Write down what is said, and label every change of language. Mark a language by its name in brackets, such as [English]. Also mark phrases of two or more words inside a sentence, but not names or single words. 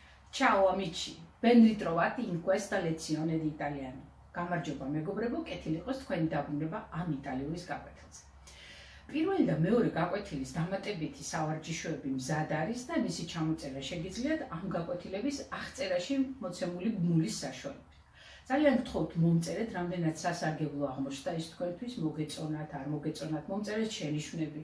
[Italian] Ciao amici, ben ritrovati in questa lezione di italiano. [Georgian] გამარჯობა მეგობრებო, კეთილი იყოს თქვენი დაბრუნება ამ იტალიური გაკვეთილზე. პირველი და მეორე გაკვეთილის დამატებითი სავარჯიშოები მზად არის და მისი ჩამოწერა შეგიძლიათ ამ გაკვეთილების აღწერაში მოცემული ბმულის საშუალებით. ძალიან გთხოვთ მომწერეთ, რამდენად სასარგებლო აღმოჩნდა ის თქვენთვის, მოგეწონათ, არ მოგეწონათ, მომწერეთ შენიშვნები.